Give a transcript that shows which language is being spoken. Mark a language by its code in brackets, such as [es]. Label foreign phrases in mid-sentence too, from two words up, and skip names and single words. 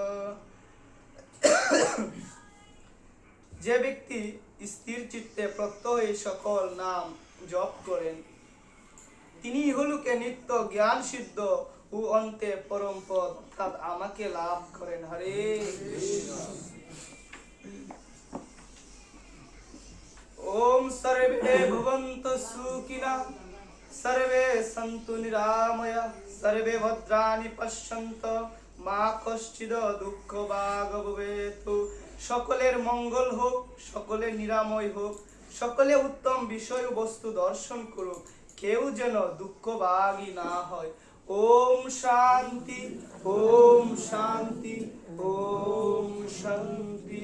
[bn] যে ব্যক্তি স্থির চিত্তে প্রত্যহ এই সকল নাম জপ করেন, তিনি ইহলোকে নিত্য জ্ঞান সিদ্ধ ও অন্তে পরম পদ অর্থাৎ আমাকে লাভ করেন। হরে কৃষ্ণ। [sa] ওম সর্বে ভবন্তু সুখিনঃ সর্বে সন্তু নিরাময়া সর্বে ভদ্রাণি পশ্যন্তু মা কশ্চিদ দুঃখ ভাগ ভবেতু। [bn] সকলের মঙ্গল হোক, সকলের নিরাময় হোক, সকলে উত্তম বিষয় বস্তু দর্শন করুক, কেউ যেন দুঃখ ভাগী না হয়। [sa] ওম শান্তি, ওম শান্তি, ওম শান্তি।